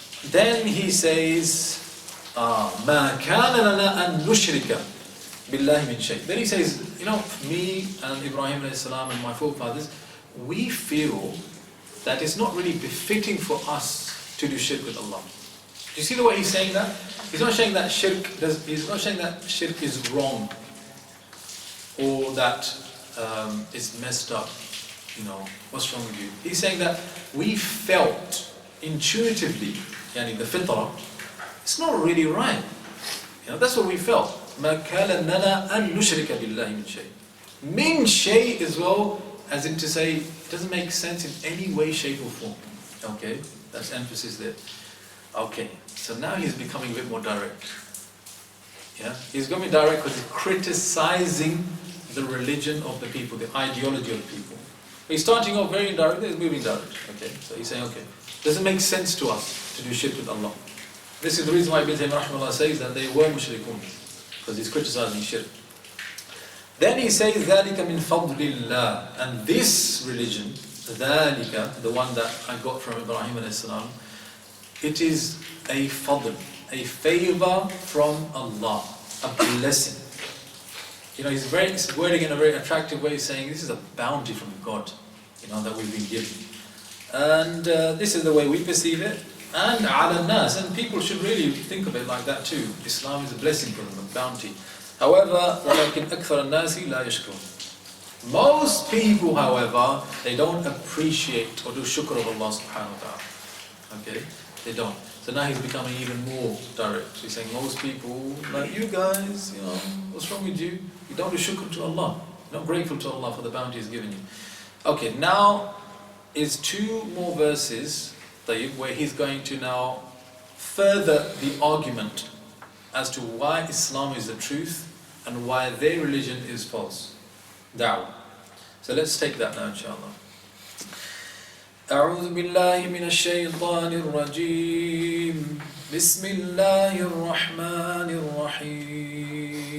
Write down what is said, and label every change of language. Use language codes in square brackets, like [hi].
[en] Then he says, [ar] مَا كَانَ لَنَا أَن نُشْرِكَ بِاللَّهِ مِنْ شَيْءٍ. [en] Then he says, me and Ibrahim alayhi salam and my forefathers, we feel that it's not really befitting for us to do shirk with Allah. Do you see the way he's saying that? He's not saying that shirk is wrong, or that it's messed up. What's wrong with you? He's saying that we felt intuitively, the fitrah, it's not really right. That's what we felt. [ar] مَا كَانَ لَنَا أَن نُشْرِكَ بِاللَّهِ مِنْ شَيْءٍ. [en] Min shay as well, as in to say, it doesn't make sense in any way, shape or form. Okay, that's emphasis there. Okay, so now he's becoming a bit more direct. Yeah, he's going to be direct because he's criticizing the religion of the people, the ideology of the people. He's starting off very indirect, he's moving direct. Okay, so he's saying, okay, doesn't make sense to us to do shirk with Allah. This is the reason why Ibn Taymiyyah says that they were mushrikun, because he's criticizing shirk. Then he says, [ar] ذَلِكَ مِنْ فَضْلِ اللَّهِ. [en] And this religion, ذَلِكَ, the one that I got from Ibrahim a.s., it is a fadl, a favor from Allah, a blessing. He's wording in a very attractive way, saying this is a bounty from God, that we've been given. And this is the way we perceive it. And ala nas, and people should really think of it like that too. Islam is a blessing for them, a bounty. However, [ar] وَلَكِنْ أَكْثَرَ النَّاسِ لَا يَشْكُرُونَ. [en] Most people, however, they don't appreciate or do shukr of Allah subhanahu wa ta'ala. Okay? They don't. So now he's becoming even more direct. He's saying most people, like you guys, what's wrong with you? You don't do shukr to Allah. You're not grateful to Allah for the bounty He's given you. Okay, now is two more verses where he's going to now further the argument as to why Islam is the truth and why their religion is false. Dawah. So let's take that now, inshallah. [ar] أعوذ بالله من الشيطان الرجيم بسم الله الرحمن الرحيم